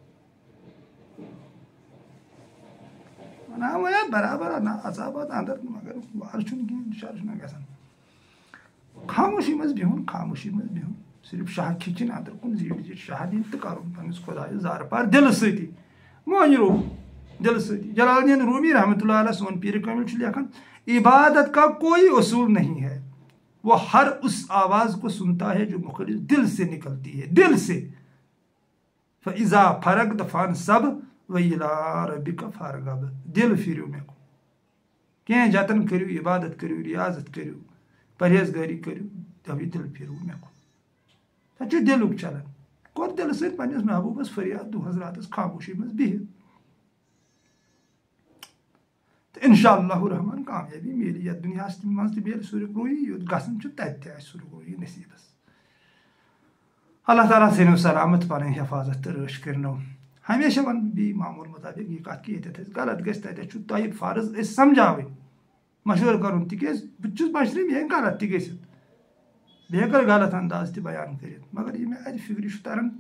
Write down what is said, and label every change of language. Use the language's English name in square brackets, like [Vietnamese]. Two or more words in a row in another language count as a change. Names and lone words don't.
[Kashmiri] وَنان وۄنۍ برابر نہ عذابات اَندر مگر وارٕ چھُنہٕ کِہیٖنۍ شر چھُنہ گژھان خاموشی منٛز بِہُن صرف شاہ کھِچِنۍ اَندر کُن زیٖٹھ شاہ دِنۍ تہٕ کَرُن پنٛنِس خۄدایَس زارٕ پار دِلہٕ سۭتی مٲنۍ رو دِلہٕ سۭتی جلال الدین رومی [Arabic] رحمتہ اللہ علیہ [Kashmiri] سون پیٖرِ کامل چھُ لیکھان [Urdu] عبادت کا کوئی اصول نہیں ہے وہ ہر اس آواز کو سنتا ہے جو مخلص دل سے نکلتی ہے دل سے [Arabic] فَإِذَا فَرَغْتَ فَانْصَبْ وَإِلَىٰ رَبِّكَ فَارْغَب [Kashmiri] دِل پھِرِو مےٚ کُن کینٛہہ جتن کٔرِو عبادت کٔرِو ریاضت کٔرِو پرہیزگٲری کٔرِو تَوے دِل پھِرِو مےٚ کُن تَتہِ چھُ دِلُک چلان کوٚر دِلہٕ سۭتۍ پنٛنِس محبوٗبس فریاد دۄہس راتس خاموشی منٛز بِہِتھ تہٕ [Arabic] اِنشاء اللہ [Kashmiri] رحمان کامیٲبی میلہِ یتھ دُنیاہس منٛز تہِ میلہِ سُرُخ روٗیی یوٚت گژھُن چھُ تتہِ تہِ آسہِ سُرُخ روٗیی نصیٖبس اللہ تعالیٰ تھٲینو سلامت پنٕنۍ حفاظت تہٕ رٲچھ کٔرنو ہمیشہ ونہٕ بہٕ بیٚیہِ معموٗل مُطابق یہِ کتھ کہِ ییٚتٮ۪تھ اَسہِ غلط گژھِ تتٮ۪تھ چھُ تۄہہِ فرض أسۍ سمجھاوٕنۍ مشورٕ کرُن تِکیٛازِ بہٕ تہِ چھُس بشرٕے مےٚ ہٮ۪کہِ غلط تہِ گٔژھِتھ بیٚیہِ ہٮ۪کو غلط انداز تہِ بیان کٔرِتھ مگر یہِ مےٚ اَتہِ فِکرِ چھُ تران